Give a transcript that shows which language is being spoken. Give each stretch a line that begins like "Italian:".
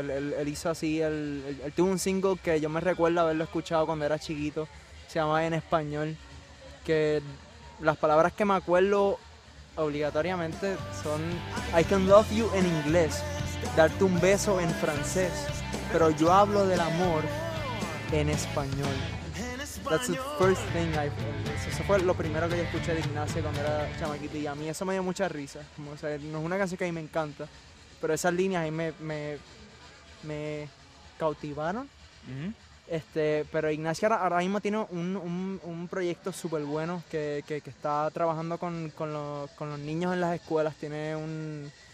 Spanish: Él hizo así, él tuvo un single que yo me recuerdo haberlo escuchado cuando era chiquito, se llama En Español, que las palabras que me acuerdo obligatoriamente son
English: I can love you
Spanish: en inglés, darte un beso en francés, pero yo hablo del amor en español.
English: That's the first thing I heard.
Spanish: Eso fue lo primero que yo escuché de Ignacio cuando era chamaquito, y a mí eso me dio mucha risa. Como, o sea, no es una canción que a mí me encanta, pero esas líneas ahí me cautivaron. Mm-hmm. Pero Ignacio ahora mismo tiene un proyecto súper bueno que está trabajando con los niños en las escuelas. Tiene un...